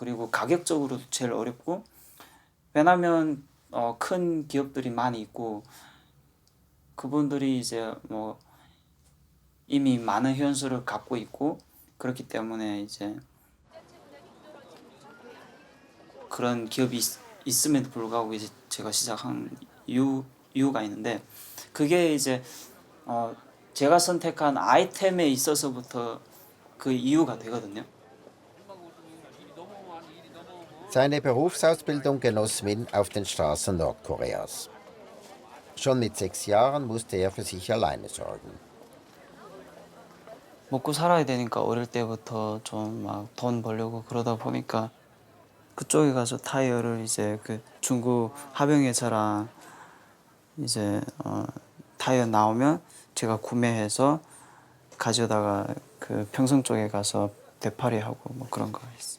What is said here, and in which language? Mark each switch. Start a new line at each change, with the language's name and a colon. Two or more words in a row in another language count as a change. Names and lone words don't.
Korean: 그리고 가격적으로도 제일 어렵고 왜냐면 큰 기업들이 많이 있고 그분들이 이제 뭐 이미 많은 회원수를 갖고 있고 그렇기 때문에 이제 그런 기업이 있음에도 불구하고 이제 제가 시작한 이유가 있는데 그게 이제 제가 선택한 아이템에 있어서부터 그 이유가 되거든요.
German: Seine Berufsausbildung genoss Min auf den Straßen Nordkoreas. Schon mit 6 Jahren musste er für sich alleine sorgen.
Korean: 먹고 살아야 되니까 어릴 때부터 좀 막 돈 벌려고 그러다 보니까 그쪽에 가서 타이어를 이제 그 중국 합영회사랑 이제 타이어 나오면 제가 구매해서 가져다가 그 평성 쪽에 가서 되팔이하고 뭐 그런 거 있어요.